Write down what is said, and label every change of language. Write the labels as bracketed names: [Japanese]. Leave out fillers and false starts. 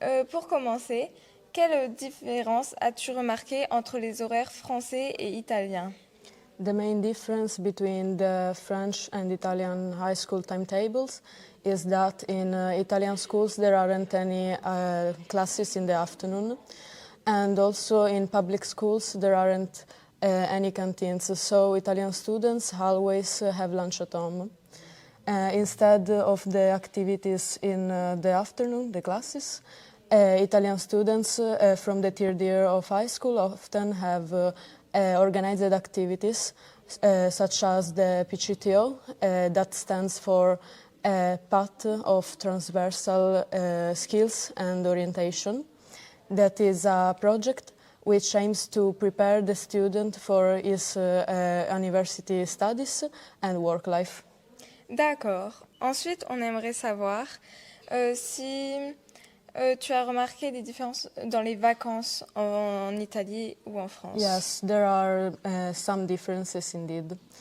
[French] Pour commencer, quelle différence as-tu remarqué entre les horaires français et italiens? [English] The main difference between the French and Italian high school timetables is that in Italian schools there aren't any classes in the afternoon, and also in public schools there aren't any canteens, so Italian students always have lunch at home. Instead of the activities in the afternoon, the classes, Italian students from the third year of high school often have organized activities such as the PCTO, that stands for Path of Transversal Skills and Orientation. That is a project which aims to prepare the student for his university studies and work life. [French] D'accord. Ensuite, on aimerait savoir si tu as remarqué des différences dans les vacances en Italie ou en France. [English] Yes, there are some differences indeed.